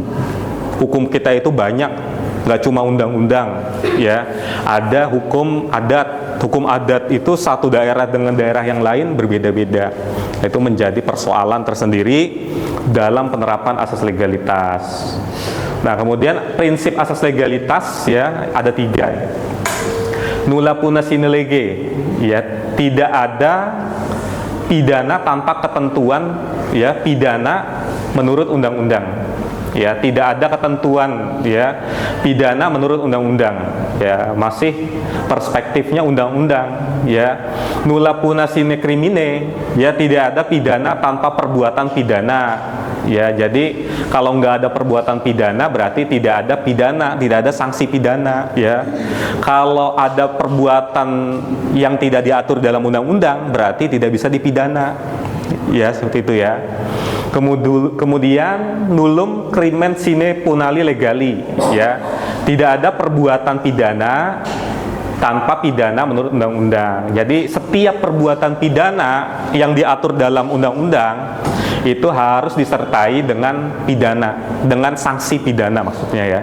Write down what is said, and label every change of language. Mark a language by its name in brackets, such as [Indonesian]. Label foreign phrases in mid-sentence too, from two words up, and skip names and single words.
[Indonesian] Hukum kita itu banyak, nggak cuma undang-undang, ya. Ada hukum adat. Hukum adat itu satu daerah dengan daerah yang lain berbeda-beda. Itu menjadi persoalan tersendiri dalam penerapan asas legalitas. Nah, kemudian prinsip asas legalitas ya ada 3. [Latin] Nulla puna sine lege, [Indonesian] ya, tidak ada pidana tanpa ketentuan ya pidana menurut undang-undang. Ya, tidak ada ketentuan ya pidana menurut undang-undang. Ya, masih perspektifnya undang-undang, ya. [Latin] Nulla puna sine crimine, [Indonesian] ya, tidak ada pidana tanpa perbuatan pidana. Ya, jadi kalau nggak ada perbuatan pidana berarti tidak ada pidana, tidak ada sanksi pidana, ya. Kalau ada perbuatan yang tidak diatur dalam undang-undang berarti tidak bisa dipidana. Ya, seperti itu ya. Kemudian [Latin] nullum crimen sine punali legali, [Indonesian] ya, tidak ada perbuatan pidana tanpa pidana menurut undang-undang. Jadi setiap perbuatan pidana yang diatur dalam undang-undang itu harus disertai dengan pidana, dengan sanksi pidana maksudnya ya.